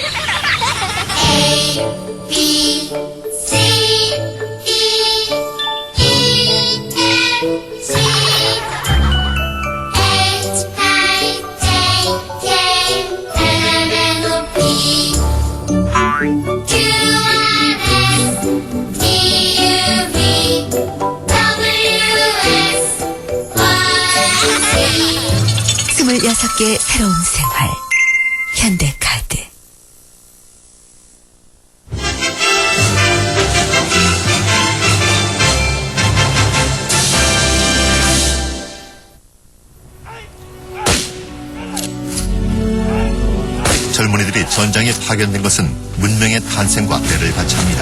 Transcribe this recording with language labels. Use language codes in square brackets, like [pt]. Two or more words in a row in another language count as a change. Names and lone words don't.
[en] A, B, C, D, E, F, G, H, I, J, K, L, M, N, O, P, Q, R, S, T, U, V, W, X, Y, Z. [ko] 26개의 새로운 생활. 현대카드. 젊은이들이 전장에 파견된 것은 문명의 탄생과 때를 같이 합니다.